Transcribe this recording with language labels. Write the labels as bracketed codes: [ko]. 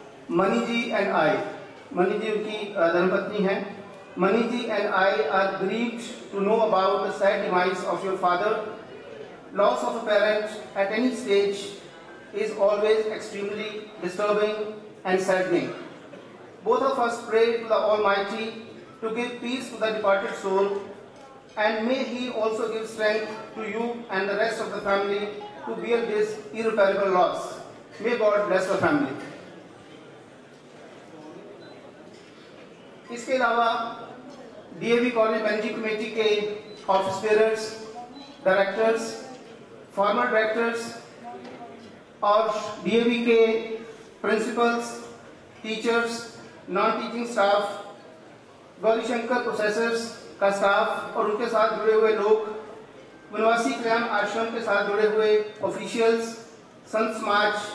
[hi] Money ji [en] and I, [hi] money जी उनकी धर्मपत्नी है। [en] Mani ji and I are grieved to know about the sad demise of your father. Loss of a parent at any stage is always extremely disturbing and saddening. Both of us pray to the Almighty to give peace to the departed soul, and may He also give strength to you and the rest of the family to bear this irreparable loss. May God bless the family. [hi] इसके अलावा DAV college managing committee के office bearers, directors, farmer directors और DAV के principles, teachers, non teaching staff, Gaurishankar processors का staff और उनके साथ जुड़े हुए लोग, वनवासी कल्याण आश्रम के साथ जुड़े हुए ऑफिशियल्स, संत समाज,